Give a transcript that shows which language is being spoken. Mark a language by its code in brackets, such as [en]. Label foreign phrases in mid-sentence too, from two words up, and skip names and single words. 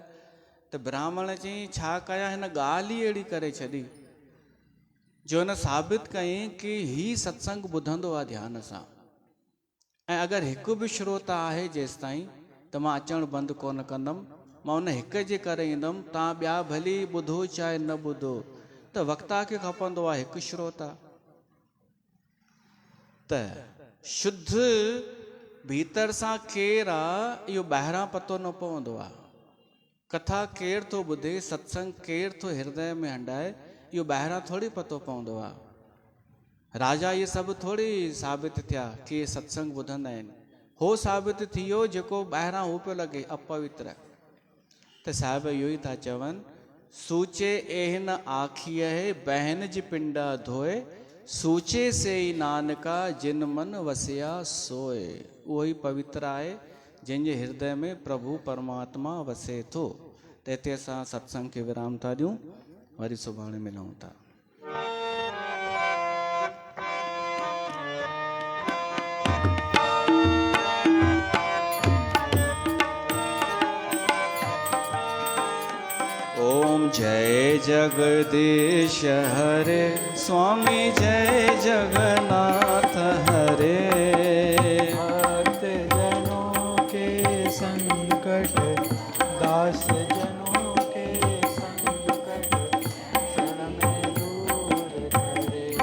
[sd] त ब्राह्मण चई छा कया, हिन ॻाल्हि ई अहिड़ी करे छॾी जो हिन साबित कयईं कि ही सत्संग ॿुधंदो आहे ध्यान सां। ऐं अगरि हिकु बि श्रोता आहे जेसि ताईं त मां अचणु बंदि कोन कंदुमि, मां उन हिक जे करे ईंदुमि। तव्हां ॿिया भली ॿुधो चाहे न ॿुधो, त वक्ता खे खपंदो आहे हिकु श्रोता। त शुद्ध भीतर सां केरु आहे इहो ॿाहिरां पतो न पवंदो आहे। कथा केरु थो ॿुधे, सत्संग केरु थो हृदय में हंडाए, इहो ॿाहिरां थोरी पतो पवंदो आहे। राजा इहे सभु थोरी साबित थिया कि इहे सत्संग ॿुधंदा आहिनि। हो साबित थी वियो जेको ॿाहिरां हो पियो लॻे अपवित्र। त साहिब इहो ई था चवनि, [pa] ਸੂਚੇ ਏਹਿ ਨ ਆਖੀਅਹਿ ਬਹਨਿ ਜਿ ਪਿੰਡਾ ਧੋਇ, ਸੂਚੇ ਸੇ ਈ ਨਾਨਕਾ ਜਿਨ ਮਨਿ ਵਸਿਆ ਸੋਇ। [sd] उहो ई पवित्र आहे जंहिंजे हृदय में प्रभु परमात्मा वसे थो। त हिते असां सत्संग खे विराम था ॾियूं, वरी सुभाणे मिलूं था। [hi] ओम जय जगदीश हरे, स्वामी जय जगन्नाथ हरे। भक्त जनों के संकट, दास जनों के संकट, क्षण में दूर करे।